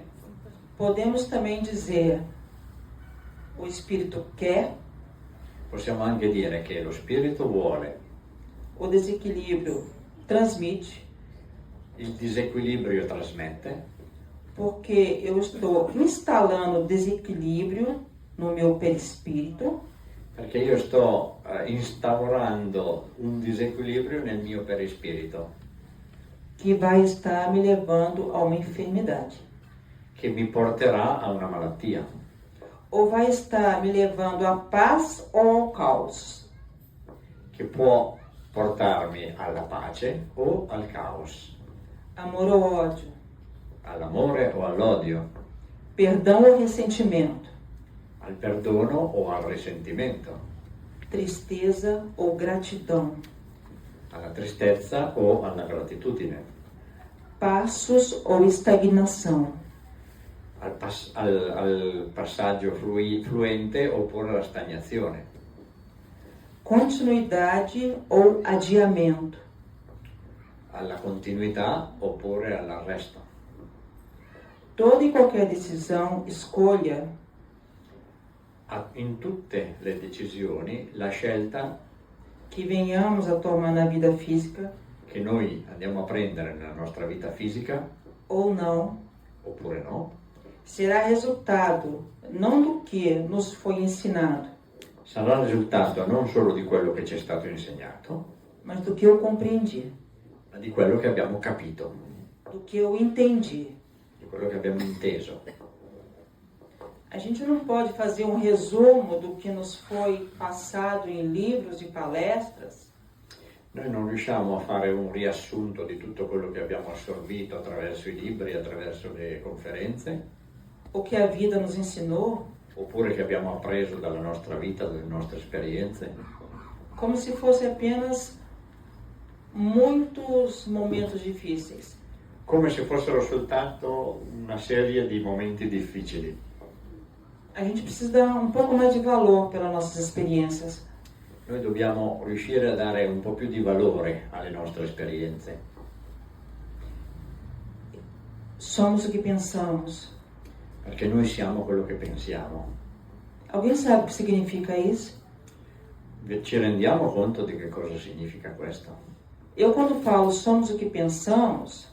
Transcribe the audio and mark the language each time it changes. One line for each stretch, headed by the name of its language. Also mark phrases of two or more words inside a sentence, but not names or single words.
Portuguese: Podemos também dizer, o Espírito quer,
Italian: Possiamo anche dire che lo spirito vuole,
Portuguese: o desequilíbrio transmite,
Italian: il disequilibrio trasmette,
Portuguese: porque eu estou instalando desequilíbrio no meu perispírito,
Italian: perché io sto instaurando un disequilibrio nel mio perispirito
Portuguese: que vai estar me levando a uma enfermidade.
Italian: che mi porterà a una malattia,
Portuguese: Ou vai estar me levando à paz ou ao caos.
Italian: che può portarmi alla pace o al caos,
Portuguese: Amor ou ódio,
Italian: all'amore o all'odio,
Portuguese: perdão ou ressentimento,
Italian: al perdono o al risentimento,
Portuguese: tristeza ou gratidão,
Italian: alla tristezza o alla gratitudine,
Portuguese: passos ou estagnação,
Italian: al passaggio fluente oppure alla stagnazione,
Portuguese: continuidade ou adiamento,
Italian: alla continuità oppure all'arresto.
Portuguese: Toda e qualquer decisão, escolha,
Italian: In tutte le decisioni la scelta
Portuguese: que venhamos a tomar na vida física
Italian: che noi andiamo a prendere nella nostra vita fisica
Portuguese: ou não,
Italian: oppure no,
Portuguese: será resultado não do que nos foi ensinado,
Italian: sarà il risultato non solo di quello che ci è stato insegnato,
Portuguese: mas do que eu compreendi,
Italian: ma di quello che abbiamo capito,
Portuguese: do que eu entendi.
Italian: di quello che abbiamo inteso.
Portuguese: A gente não pode fazer um resumo do que nos foi passado em livros e palestras,
Italian: Noi non riusciamo a fare un riassunto di tutto quello che abbiamo assorbito attraverso i libri, attraverso le conferenze,
Portuguese: o que a vida nos ensinou,
Italian: oppure che abbiamo appreso dalla nostra vita, dalle nostre esperienze,
Portuguese: como se fosse apenas muitos momentos difíceis.
Italian: come se fossero soltanto una serie di momenti difficili.
Portuguese: A gente precisa dar um pouco mais de valor pelas nossas experiências.
Italian: Noi dobbiamo riuscire a dare un po' più di valore alle nostre esperienze.
Portuguese: Somos o que pensamos.
Italian: Perché noi siamo quello che pensiamo.
Portuguese: Alguém sabe o que significa isso?
Italian: Ci rendiamo conto di che cosa significa questo?
Portuguese: Eu, quando falo somos o que pensamos,